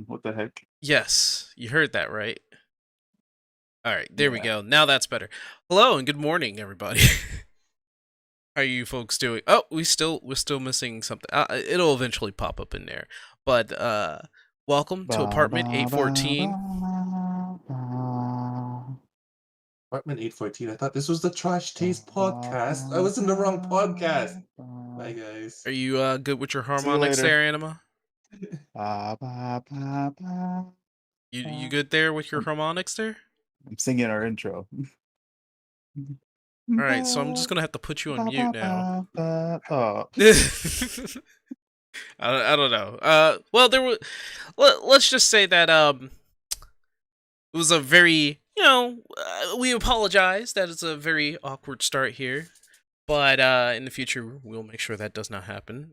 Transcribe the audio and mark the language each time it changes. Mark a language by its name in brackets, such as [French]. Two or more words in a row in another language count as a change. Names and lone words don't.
[English] What the heck? Yes, you heard that right. All right, there we Yeah. go. Now that's better. Hello and good morning, everybody. How are you folks doing? Oh, we're still missing something. It'll eventually pop up in there. But welcome to Ba, apartment ba, ba, 814. ba, ba. Apartment 814. I thought this was the Trash Ba, Taste ba, podcast. I ba, was in the wrong podcast. Bye, ba. guys. Are you good with your See you harmonics later. there, Anima? Ba, ba, ba, ba, You ba. good there with your I'm, harmonics there? I'm singing our intro. All right, so I'm Ba, just gonna have to put you on ba, mute ba, now. ba, ba. Oh. I don't know. Well, there was. Let's just say that it was a very, we apologize that it's a very awkward start here, but in the future we'll make sure that does not happen.